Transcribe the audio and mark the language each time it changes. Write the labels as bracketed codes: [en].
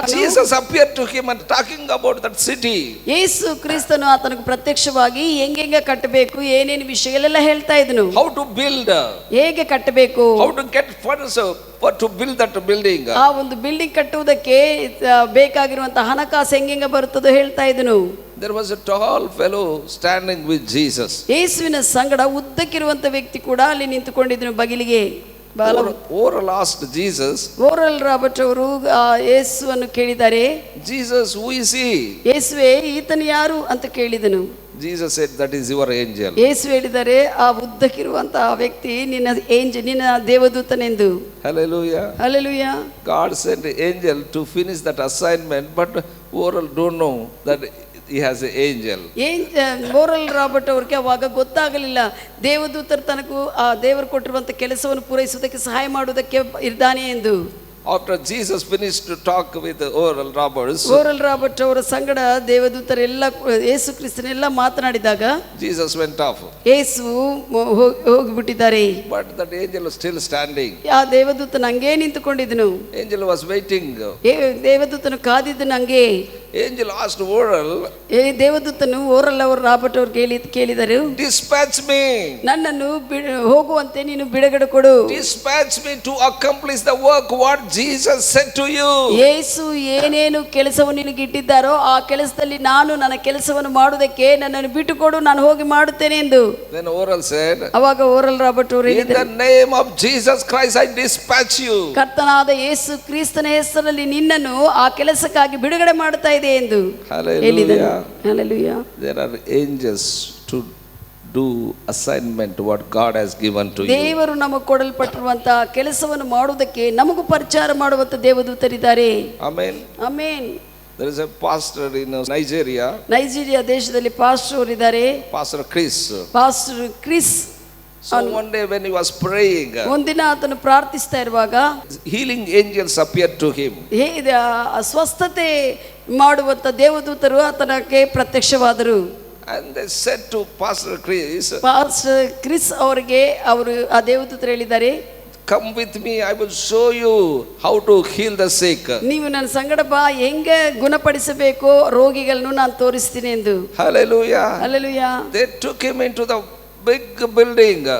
[en] Jesus appeared to him and talking about that city. [kn] ಯೇಸು ಕ್ರಿಸ್ತನು ಆತನಿಗೆ ಪ್ರತ್ಯಕ್ಷವಾಗಿ ಹೆಂಗೆ ಕಟ್ಟಬೇಕು, ಏನೇನು ವಿಷಯಗಳೆಲ್ಲ ಹೇಳ್ತಾ ಇದ್ನು. [en] How to build, [kn] ಹೇಗೆ ಕಟ್ಟಬೇಕು, [en] how to get funds for to build that building. [kn] ಆ ಒಂದು ಬಿಲ್ಡಿಂಗ್ ಕಟ್ಟುವುದಕ್ಕೆ ಬೇಕಾಗಿರುವಂತಹ ಹಣಕಾಸು ಹೆಂಗೆ ಬರುತ್ತದೋ ಹೇಳ್ತಾ ಇದ್ನು. [en] There was a tall fellow standing with Jesus. [kn] ಯೇಸುವಿನ ಸಂಗಡ ಉದ್ದಕ್ಕಿರುವಂತ ವ್ಯಕ್ತಿ ಕೂಡ ಅಲ್ಲಿ ನಿಂತುಕೊಂಡಿದ್ನು ಬಗಿಲಿಗೆ. [en] Oral asked Jesus. [kn] Oral Robert ಅವರು ಯೇಸುವನ್ನು ಕೇಳಿದ್ದಾರೆ, [en] Jesus, who is he? [kn] ಯೇಸುವೇ ಈತನು ಯಾರು ಅಂತ ಕೇಳಿದನು. [en] Jesus said, that is your angel. [kn] ಯೇಸು ಹೇಳಿದರೆ ಆ ಉದ್ದಕ್ಕಿರುವಂತಹ ವ್ಯಕ್ತಿ ನಿನ್ನ ದೇವದೂತನೆಂದು. [en] Hallelujah. Hallelujah. God sent an angel to finish that assignment, but Oral don't know that he has an angel. [kn] Oral Robert ಅವ್ರಿಗೆ ಅವಾಗ ಗೊತ್ತಾಗಲಿಲ್ಲ ದೇವದೂತರು ತನಗೂ ಆ ದೇವರು ಕೊಟ್ಟಿರುವಂತ ಕೆಲಸವನ್ನು ಪೂರೈಸುವುದಕ್ಕೆ ಸಹಾಯ ಮಾಡುವುದಕ್ಕೆ ಇದ್ದಾನೆ ಎಂದು. [en] After Jesus finished to talk with Oral Roberts, [kn] oral Robert ಅವರ ಸಂಗಡ ದೇವದೂತರೆಲ್ಲ ಯೇಸು ಕ್ರಿಸ್ತನೆಲ್ಲ ಮಾತನಾಡಿದಾಗ [en] Jesus went off. [kn] Yesu ಹೋಗಿಬಿಟ್ಟಿದ್ದಾರೆ. [en] But that angel was still standing. [kn] ಆ ದೇವದೂತನ ಹಂಗೆ ನಿಂತುಕೊಂಡಿದ್ದನು. [en] Angel was waiting. [kn] ದೇವದೂತನು ಕಾದಿದ್ದನು ಹಂಗೆ. [en] Angel asked Oral, [kn] ದೇವದೂತನು ಓರಲ್ ಅವರು ರಾಬರ್ಟ್ ಅವ್ರು ಕೇಳಿದರು, [en] dispatch me. [kn] ನನ್ನನ್ನು ಹೋಗುವಂತೆ ನೀನು ಬಿಡುಗಡೆ ಕೊಡು. [en] Dispatch me to accomplish the work what Jesus said to you. [kn] ಯೇಸು ಏನೇನು ಕೆಲಸವನ್ನು ನಿನಗೆ ಇಟ್ಟಿದ್ದಾರೋ ಆ ಕೆಲಸದಲ್ಲಿ ನಾನು ನನ್ನ ಕೆಲಸವನ್ನು ಮಾಡುವುದಕ್ಕೆ ನನ್ನನ್ನು ಬಿಟ್ಟುಕೊಡು, ನಾನು ಹೋಗಿ ಮಾಡುತ್ತೇನೆ ಎಂದು. [en] Then Oral said, [kn] ಅವಾಗ ಓರಲ್ ರಾಬರ್ಟ್ ಅವರು ಹೇಳಿದರು, [en] in the name of Jesus Christ I dispatch you. [kn] ಕರ್ತನಾದ ಯೇಸು ಕ್ರಿಸ್ತನ ಹೆಸರಲ್ಲಿ ನಿನ್ನನ್ನು ಆ ಕೆಲಸಕ್ಕಾಗಿ ಬಿಡುಗಡೆ ಮಾಡುತ್ತಾ ಇದೆ ಎಂದು ಹೇಳಿದನು. [en] Hallelujah. There are angels to do assignment what God has given to you. [kn] ದೇವರು ನಮಗೆ ಕೊಡಲ್ಪಟ್ಟಿರುವಂತಹ ಕೆಲಸವನ್ನು ಮಾಡುವುದಕ್ಕೆ ನಮಗೂ ಪರಿಚಾರ ಮಾಡುವಂತ ದೇವದೂತರಿದ್ದಾರೆ. [en] Amen. Amen. There is a pastor in Nigeria. [kn] Nigeria ದೇಶದಲ್ಲಿ ಪಾಸ್ಟರ್ ಇದ್ದಾರೆ. [en] Pastor Chris. Pastor Chris. So one day when he was praying, [kn] ಒಂದಿನ ಆತನು ಪ್ರಾರ್ಥಿಸ್ತಾ ಇರುವಾಗ [en] healing angels appeared to him. [kn] ಸ್ವಸ್ಥತೆ ಮಾಡುವಂತ ದೇವದೂತರು ಆತನಕ್ಕೆ ಪ್ರತ್ಯಕ್ಷವಾದರು. [en] And they said to Pastor Chris, [kn] pastor Chris ಅವರಿಗೆ ಅವರು ಆ ದೇವದೂತರು ಹೇಳಿದ್ದಾರೆ, [en] come with me, I will show you how to heal the sick. [kn] ನೀವು ನನ್ನ ಸಂಗಡ ಬಾ, ಹೆಂಗೆ ಗುಣಪಡಿಸಬೇಕು ರೋಗಿಗಳನ್ನು ನಾನು ತೋರಿಸ್ತೀನಿ ಎಂದು. [en] Hallelujah. Hallelujah. They took him into the big building.